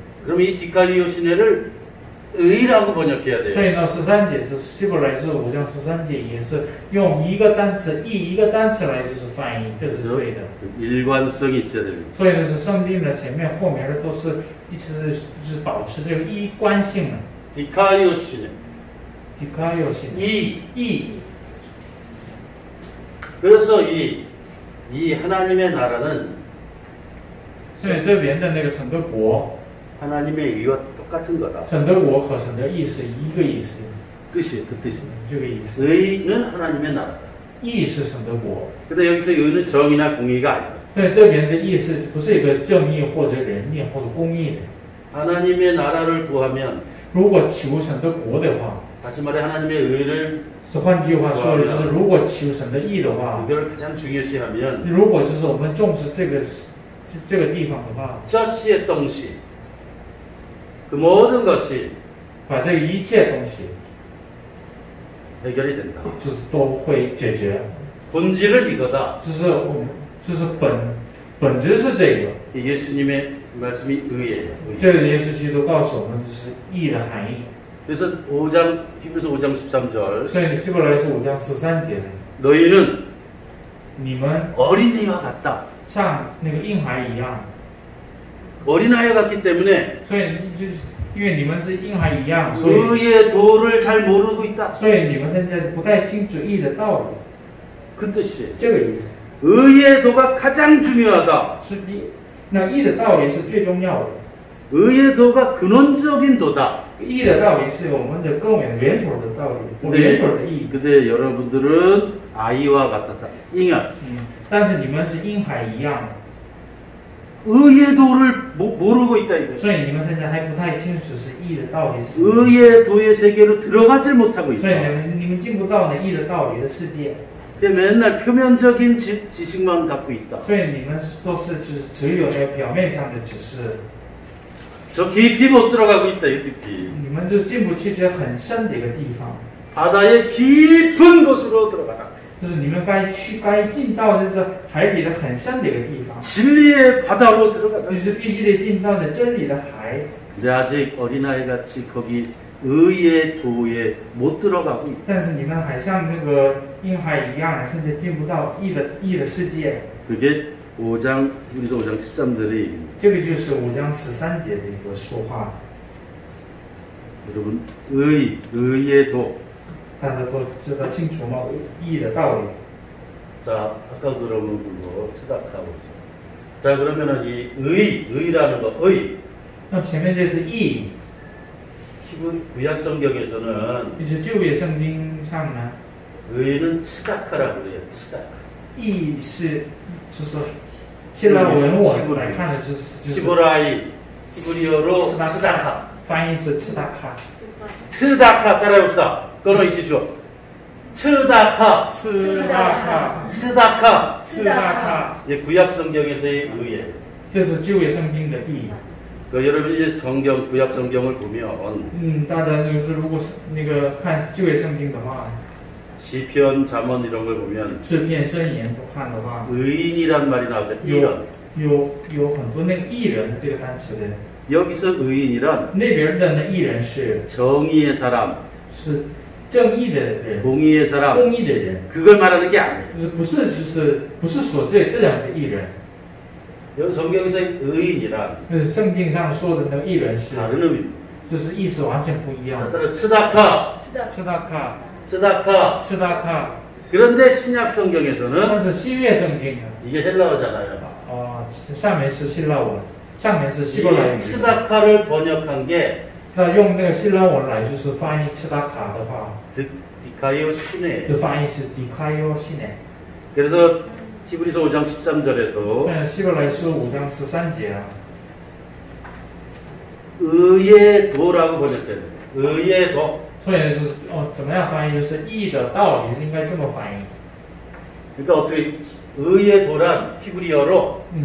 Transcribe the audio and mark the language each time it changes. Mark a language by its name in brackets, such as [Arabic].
[Korean] 그럼 이 디카이오 시네를 의라고 번역해야 돼요. [Chinese] 以呢，13节是希伯来书5章13节也是用一个单词义一个单词来就是翻译，这是对的。 [Korean] 일관성이 있어야 됩니다. [Chinese] 所以呢，是圣经的前面后面的都是一直就是保持这个一贯性的。 [Korean] 디카이오 시네. 디카이오 시义。 그래서 이 하나님의 나라는 [Chinese] 所以这边的那个神的国， [Korean] 하나님의 의와 똑같은 거다. [Chinese] 神的国和神的义是一个意思， [Korean] 뜻이 그 뜻이. [Chinese] 这个意思。 [Korean] 의는 하나님의 나라다. [Chinese] 义是神的国， [Korean] 근데 여기서 의는 정의나 공의가 아니다. [Chinese] 所以这边的义是不是一个正义或者仁义或者公义的？ [Korean] 하나님의 나라를 구하면 [Chinese] 如果求神的国的话， [Korean] 다시 말해 하나님의 의를 [Chinese] 是换句话说，就是如果求神的义的话， [Korean] 이걸 가장 중요시하면 [Chinese] 如果就是我们重视这个地方的话， [Korean] 저씨의 동시 그 모든 것이 [Chinese] 把这个一切东西 [Korean] 해결이 된다. [Chinese] 就是都会解决。 [Korean] 본질은 이거다. [Chinese] 就是本质是这个。 [Korean] 이 예수님의 말씀이 의예요. [Chinese] 这个耶稣基督告诉我们，就是义的含义。 [Korean] 그래서 히브리서 5장 13절 [Chinese] 所以希伯来书5章13节， [Korean] 너희는 [Chinese] 你们 [Korean] 어린이와 같다. [Chinese] 像那个婴孩一样。 [Korean] 어린아이 같기 때문에 [Chinese] 所以就是因为你们是婴孩一样，所以 [Korean] 의의 도를 잘 모르고 있다. [Chinese] 所以你们现在不太清楚义的道理， [Korean] 그 뜻이에요. [Chinese] 这个意思。 [Korean] 의의 도가 가장 중요하다. [Chinese] 是那义的道理是最重要的。 [Korean] 의의 도가 근원적인 도다. [Chinese] 义的道理是我们的根源源头的道理，源头的义。 [Korean] 근데 여러분들은 아이와 같아서 잉아 [Chinese] 但是你们是婴孩一样， [Korean] 의의 도를 모르고 있다 이거예요. [Chinese] 所以你们现在还不太清楚是义的道理是。 [Korean] 의의 도의 세계로 들어가질 못하고 [Chinese] 所以 [Korean] 있다. [Chinese] 你们进不到那义的道理的世界， [Korean] 맨날 표면적인 지식만 갖고 있다. [Chinese] 所以你们都是只有那个表面上的指示， [Korean] 저 깊이 못 들어가고 있다 이 깊이. [Chinese] 你们就进不去这很深的一个地方， [Korean] 바다의 깊은 곳으로 들어가라. [Chinese] 就是你们该进到就是海底的很深的一个地方， [Korean] 진리의 바다로 들어가라. [Chinese] 就是必须得进到那真理的海。 [Korean] 근데 아직 어린아이 같이 거기 의의 도에 못 들어가고 있다. [Chinese] 但是你们还像那个婴孩一样，现在进不到义的世界。 [Korean] 그게 5장 히브리서 5장 13절의 얘기입니다. [Chinese] 这个就是5章13节的一个说话， [Korean] 여러분 의의 도 [Chinese] 大家都知道清楚吗？义的道理。 [Korean] 자, 아까 그러면 그거 치다카고. 자, 그러면은 이 의라는 거, [Chinese] 那前面这是义， [Korean] 구약 성경에서는 [Chinese] 就是旧约圣经上呢， [Korean] 의는 치다카라고 그래요. 치다카. [Chinese] 义是就是希腊文我来看的就是 [Korean] 히브라이 히브리어로 치다카. [Chinese] 翻译是次大卡， [Korean] 치다카 따라해봅시다. 끊어 있지 줘. 치다카. [Chinese] 次大卡， [Korean] 치다카. [Chinese] 次大卡， [Korean] 예, 구약 성경에서의 의예요. [Chinese] 这是旧约圣经的义。 [Korean] 그 여러분이 이제 성경 구약 성경을 보면 [Chinese] 大家就是如果是那个看旧约圣经的话， [Korean] 시편 잠언 이런 걸 보면 [Chinese] 诗篇箴言不看的话， [Korean] 의인이란 말이 나오죠. 이런 [Chinese] 有很多那个义人这个单词的， [Korean] 여기서 의인이란 [Chinese] 那边的那义人是 [Korean] 정의의 사람, [Chinese] 是正义的人， [Korean] 공의의 사람 [Chinese] 公义的人， [Korean] 그걸 말하는 게 아니에요. [Chinese] 不是说这样的义人， [Korean] 여기 성경에서 의인이란 [Chinese] 就是圣经上说的那个义人是， [Korean] 다른 의미입니다. [Chinese] 就是意思完全不一样。 [Korean] 따라 치다카, [Chinese] 次大卡， [Korean] 치다카. [Chinese] 次大卡， [Korean] 그런데 신약 성경에서는 [Chinese] 但是新约圣经呢， [Korean] 이게 헬라어잖아요. [Chinese] 下面是希腊文，上面是希伯来语。 [Korean] 치다카를 번역한 게 [Chinese] 那用那个希腊文来就是翻译次大卡的话， [Korean] 디카이오 시네. [Chinese] 就翻译是迪卡尤西内。 [Korean] 그래서 히브리서 5장 13절에서 [Chinese] 希伯来书5章13节啊， [Korean] 의의 도라고 번역돼요. 의의 도. [Chinese] 所以呢是怎么样翻译？就是义的道理是应该这么翻译。 [Korean] 그러니까 어떻게 의의 도란 히브리어로